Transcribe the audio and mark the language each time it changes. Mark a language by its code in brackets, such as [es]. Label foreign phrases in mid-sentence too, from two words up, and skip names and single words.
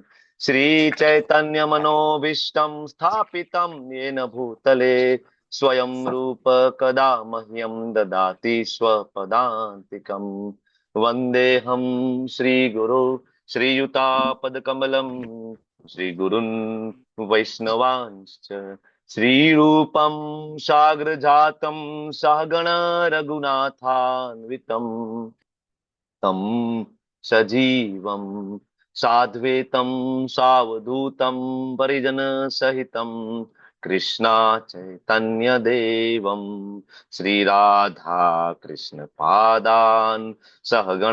[sa] શ્રી ચૈતન્ય મનોભીષ્ટમ સ્થાપિતમ યેન ભૂતલે સ્વયં રૂપ કદા મહ્યમ દદાતિ સ્વપદાંતિકમ. વંદેહમ શ્રી ગુરુ શ્રીયુતાપદકમલમ શ્રી ગુરુન વૈષ્ણવાંશ્ચ श्रीरूपं साग्रजातं सहगण रघुनाथान्वितं तं सजीवं साद्वैतं सावधूतं परिजनसहितं कृष्णा चैतन्य देवं श्रीराधा कृष्ण पादान् सहगण